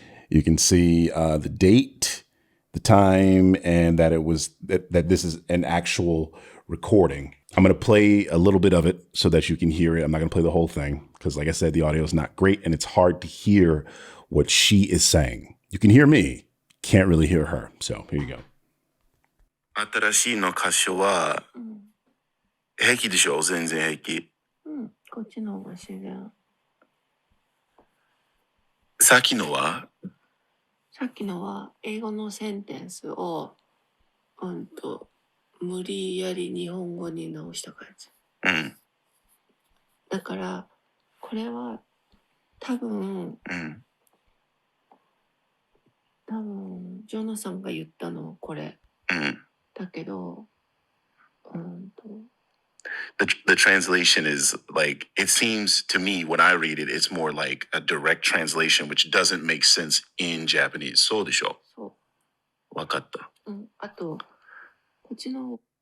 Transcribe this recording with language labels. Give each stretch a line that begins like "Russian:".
English: You can see the date, the time, and that it was that this is an actual recording. I'm going to play a little bit of it so that you can hear it. I'm not going to play the whole thing because, like I said, the audio is not great and it's hard to hear what she is saying. You can hear me, can't really hear her. So here you go.
Japanese: 新しいの箇所は、平気でしょ？全然平気。こっちの方が自然。さっきのは？さっきのは英語のセンテンスを、無理やり日本語に直した感じ。だから、これは多分、ジョナサンが言ったのこれ。だけど、
English: The translation is like, it seems to me when I read it, it's more like a direct translation, which doesn't make sense in Japanese.
Japanese: そうでしょ？そう。わかった。あと、こっちの。